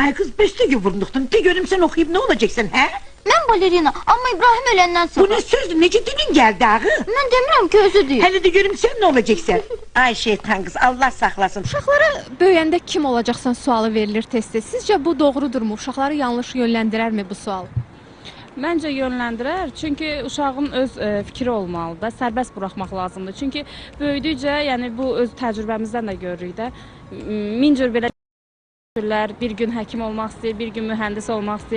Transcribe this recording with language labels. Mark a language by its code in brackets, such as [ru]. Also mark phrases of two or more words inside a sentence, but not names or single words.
[az] Ay kız bestəgə vurnuqdun. De görüm sen okuyup ne olacaksın he? Mən balerina, amma İbrahim öləndən Bu sonra. ne sözdü? Nece dilin geldi ağı? Mən demirəm ki, özü deyil. Hele de görüm sen ne olacaksın? Ay şeytan kız Allah saklasın. Uşaqlara böyüyəndə kim olacaqsan sualı verilir tez-tez. Sizcə bu doğrudurmu? Uşaqları yanlış yönləndirərmi bu sual? Məncə yönləndirər, çünki uşağın öz fikri olmalıdır, sərbəst buraxmaq lazımdır. Çünki böyüdükcə, yəni bu öz təcrübəmizdən də görürük də, min cür belə bir gün həkim olmaq istəyir, bir gün mühəndis olmaq istəyir.